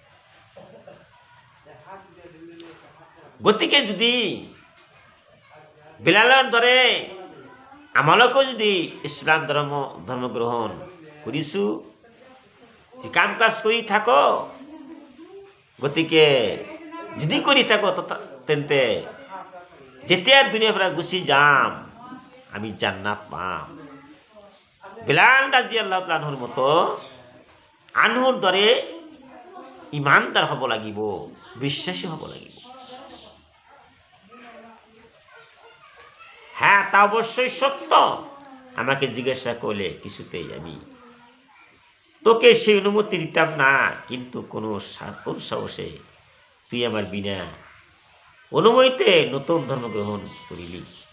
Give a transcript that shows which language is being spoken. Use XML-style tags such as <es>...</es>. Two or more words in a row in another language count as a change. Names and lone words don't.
<as>গতিকে যদি বেলালৰ দৰে আমালোকো যদি ইছলাম ধৰ্ম গ্ৰহণ কৰিছো, কাম কাজ কৰি থাকো, গতিকে যদি কৰি থাকো তেন্তে যেতিয়া দুনিয়াৰ পৰা গুচি যাম আমি জান্নাত পাম। বিলাল</as> <ar>رضي الله تعالى</ar> <as>মতো আনহুৰ দৰে ইমানদাৰ হ'ব লাগিব, বিশ্বাসী হ'ব লাগিব।</as> <bn>হ্যাঁ, তা অবশ্যই সত্য। আমাকে জিজ্ঞাসা করলে কিছুতেই আমি তোকে সেই অনুমতি দিতাম না, কিন্তু কোন সাহসে তুই আমার বিনা অনুমতিতে নতুন ধর্ম গ্রহণ করিলি।</bn>